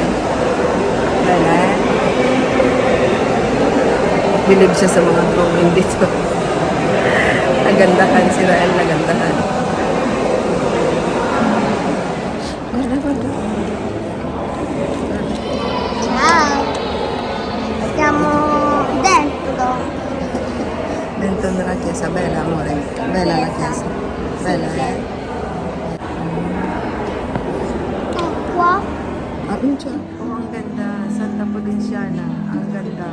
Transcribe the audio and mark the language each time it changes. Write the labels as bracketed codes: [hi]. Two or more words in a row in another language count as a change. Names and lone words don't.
[it] Bella, eh? [tl] Bilib siya sa mga drawing dito. Nagandahan si Rael, nagandahan. [it] Guarda, guarda. Ciao. Stiamo dentro. Dentro nella chiesa, bella amore. Bella la chiesa. Bella, eh? Acqua. [tl] Ah, siya. Oh, ang ganda. Santa Pudenciana. Ang ganda.